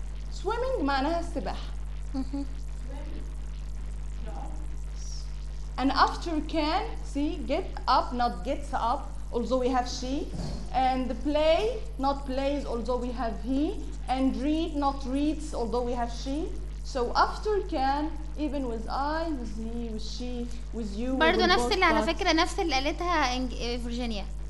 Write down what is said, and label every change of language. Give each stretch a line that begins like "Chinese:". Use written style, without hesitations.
Arabic: Swimming معناها السباحة.
English: And after can, see, get up, not gets up, although we have she. And play, not plays, although we have he. And read, not reads, although we have she. So after can, even with I, with he, with she, with you,
Arabic: برضو نفس اللي على فكرة نفس اللي قالتها فيرجينيا.